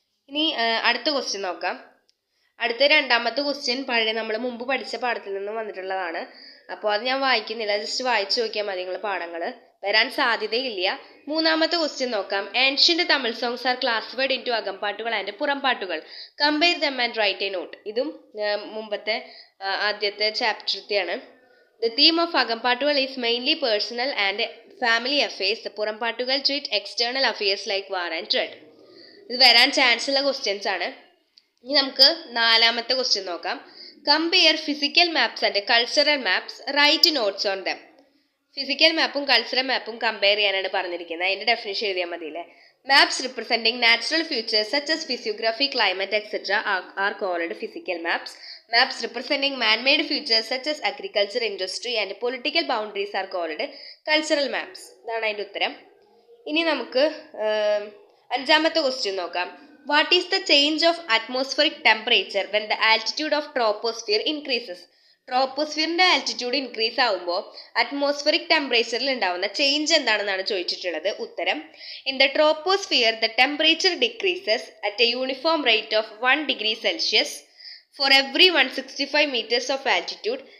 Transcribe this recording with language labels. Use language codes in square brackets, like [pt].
[ml] ഇനി അടുത്ത ക്വസ്റ്റ്യൻ നോക്കാം. അടുത്ത 2ാമത്തെ ക്വസ്റ്റ്യൻ പഴയ നമ്മൾ മുമ്പ് പഠിച്ച പാഠത്തിൽ നിന്നും വന്നിട്ടുള്ളതാണ്. അപ്പോൾ അത് ഞാൻ വായിക്കുന്നില്ല, ജസ്റ്റ് വായിച്ചു നോക്കിയാൽ മതി. നിങ്ങൾ പാഠങ്ങൾ വരാൻ സാധ്യതയില്ല. 3ാമത്തെ ക്വസ്റ്റ്യൻ നോക്കാം. [en] Ancient Tamil songs are classified into അകംപാട്ടുകൾ and പുറംപാട്ടുകൾ. Compare them and write a note. [ml] ഇതും മുമ്പത്തെ ആദ്യത്തെ ചാപ്റ്ററിലെയാണ്. [en] The theme of അകംപാട്ടുകൾ is mainly personal and family affairs. The പുറംപാട്ടുകൾ treat external affairs like war and trade. [ml] ഇത് വരാൻ chance ഉള്ള questions ആണ്. ഇനി നമുക്ക് 4ാമത്തെ question നോക്കാം. [en] Compare physical maps and cultural maps, write notes on them. [ml] Physical മാപ്പും cultural മാപ്പും compare ചെയ്യാനാണ് പറഞ്ഞിരിക്കുന്നത്. അതിൻ്റെ ഡെഫിനിഷൻ എഴുതിയാൽ മതിയില്ലേ. [en] Maps representing natural features such as physiography, climate, etc. are called physical maps. Maps representing man-made features such as agriculture, industry and political boundaries are called cultural maps. [ml] ഇതാണ് അതിൻ്റെ ഉത്തരം. ഇനി നമുക്ക് 5ാമത്തെ question നോക്കാം. [en] What is the change of atmospheric temperature when the altitude of troposphere increases? [ml] ട്രോപ്പോസ്ഫിയറിൻ്റെ altitude increase ആകുമ്പോൾ atmospheric ടെമ്പറേച്ചറിൽ ഉണ്ടാകുന്ന change എന്താണെന്നാണ് ചോദിച്ചിട്ടുള്ളത്. ഉത്തരം, [en] In the troposphere the temperature decreases at a uniform rate of 1 degree Celsius for every 165 meters of altitude.